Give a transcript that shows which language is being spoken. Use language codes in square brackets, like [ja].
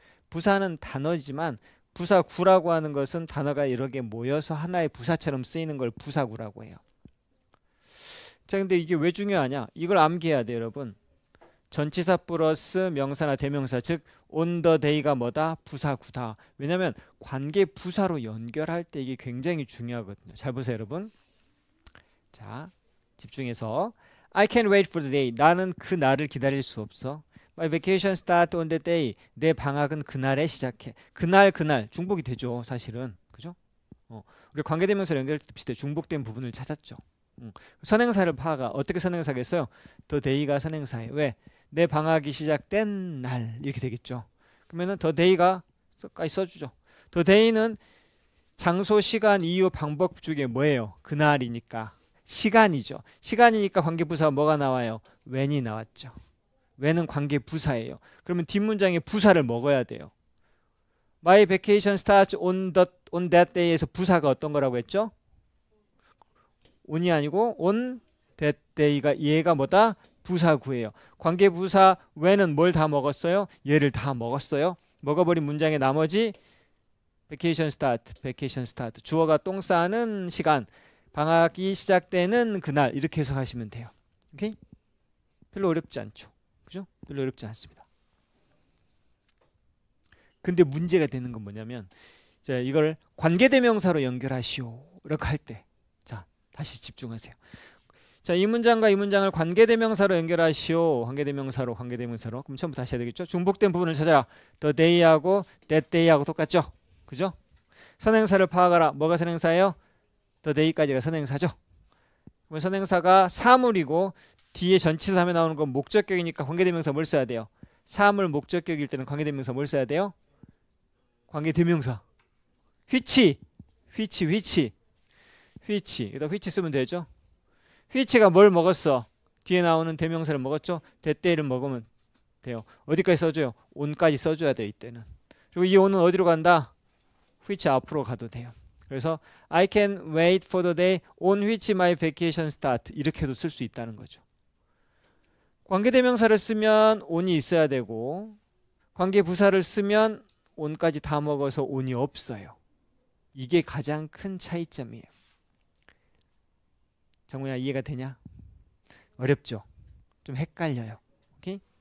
[ko] 부사는 단어지만 부사구라고 하는 것은 단어가 여러 개 모여서 하나의 부사처럼 쓰이는 걸 부사구라고 해요. 자, 근데 이게 왜 중요하냐? 이걸 암기해야 돼요, 여러분. 전치사 플러스 명사나 대명사, 즉 on the day가 뭐다? 부사구다. 왜냐하면 관계 부사로 연결할 때 이게 굉장히 중요하거든요. 잘 보세요, 여러분. [en] 자, 집중해서 I can't wait for the day. [ko] 나는 그 날을 기다릴 수 없어. [en] My vacation start on the day. [ko] 내 방학은 그날에 시작해. 그날 중복이 되죠, 사실은. 그죠? 우리 관계대명사를 연결할 때 비슷해. 중복된 부분을 찾았죠. 선행사를 파가 어떻게 선행사겠어요? the day가 선행사예요. 왜? 내 방학이 시작된 날 이렇게 되겠죠. 그러면은 the day가 까지 써주죠. the day는 장소, 시간, 이유, 방법 중에 뭐예요? 그날이니까 시간이죠. 시간이니까 관계부사 뭐가 나와요? when이 나왔죠. when은 관계부사예요. 그러면 뒷문장에 부사를 먹어야 돼요. [en] My vacation starts on that day에서 [ko] 부사가 어떤 거라고 했죠? on이 아니고 on that day가 얘가 뭐다? 부사구예요. 관계부사 when은 뭘 다 먹었어요? 얘를 다 먹었어요. 먹어버린 문장의 나머지 [en] vacation start [ko] 주어가 똥 싸는 시간, 방학이 시작되는 그날 이렇게 해석하시면 돼요. 오케이? 별로 어렵지 않죠. 그죠? 별로 어렵지 않습니다. 근데 문제가 되는 건 뭐냐면 자, 이걸 관계대명사로 연결하시오 이렇게 할 때 자, 다시 집중하세요. 자, 이 문장과 이 문장을 관계대명사로 연결하시오. 관계대명사로 그럼 처음부터 다시 해야 되겠죠? 중복된 부분을 찾아라. the day하고 that day하고 똑같죠? 그죠? 선행사를 파악하라. 뭐가 선행사예요? the day까지가 선행사죠. 그러면 선행사가 사물이고 뒤에 전치사 다음에 나오는 건 목적격이니까 관계대명사 뭘 써야 돼요? 사물 목적격일 때는 관계대명사 뭘 써야 돼요? 관계대명사 which 여기다 which 쓰면 되죠. which가 뭘 먹었어? 뒤에 나오는 대명사를 먹었죠. that day를 먹으면 돼요. 어디까지 써줘요? on까지 써줘야 돼요. 이때는. 그리고 이 on은 어디로 간다? which 앞으로 가도 돼요. 그래서 [en] I can wait for the day on which my vacation start [ko] 이렇게도 쓸 수 있다는 거죠. 관계대명사를 쓰면 on이 있어야 되고 관계부사를 쓰면 on까지 다 먹어서 on이 없어요. 이게 가장 큰 차이점이에요. 정우야 이해가 되냐? 어렵죠? 좀 헷갈려요. 오케이?